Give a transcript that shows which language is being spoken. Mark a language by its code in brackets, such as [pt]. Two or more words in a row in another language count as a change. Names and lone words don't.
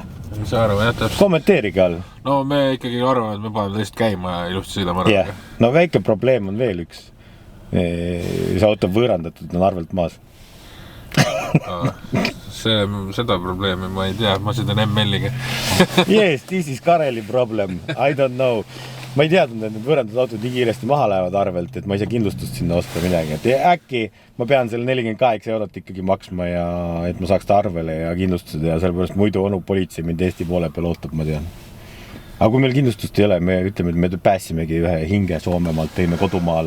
[et] Mis sa arvad, jätab? Kommenteerige all. No me ikkagi arvame, et me paneme tõesti käima ja ilusti sõidame ära. Yeah. No väike probleem on veel üks. See auto võõrandatud on arvelt maas. Seda probleemi ma ei tea, ma sõidan ML-iga. [en] Yes, this is Kareli problem. I don't know. [et] Ma ei teadnud, et need võõrandatud autod nii kiiresti maha lähevad arvelt, et ma ei saa kindlustust sinna osta midagi. Et äkki ma pean selle 48 eurot ikkagi maksma ja et ma saaks ta arvele ja kindlustused ja sellepärast muidu onu politsei mind Eesti poole peal ootab, ma tean. Aga kui meil kindlustust ei ole, me ütleme, et me päässimegi ühe hinge Soomemaalt, tõime kodumaale.